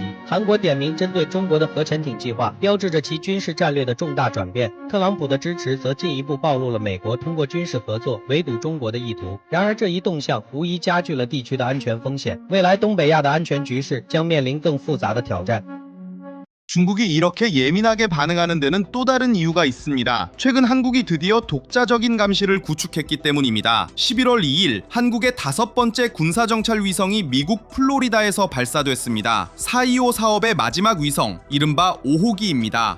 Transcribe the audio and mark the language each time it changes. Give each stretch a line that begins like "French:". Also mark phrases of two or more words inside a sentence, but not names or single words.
Chinese: 韩国点名针对中国的核潜艇计划，标志着其军事战略的重大转变。特朗普的支持则进一步暴露了美国通过军事合作围堵中国的意图。然而，这一动向无疑加剧了地区的安全风险。未来东北亚的安全局势将面临更复杂的挑战。
Korean: 중국이 이렇게 예민하게 반응하는 데는 또 다른 이유가 있습니다. 최근 한국이 드디어 독자적인 감시를 구축했기 때문입니다. 11월 2일 한국의 5번째 군사정찰 위성이 미국 플로리다에서 발사됐습니다. 425 사업의 마지막 위성, 이른바 5호기입니다.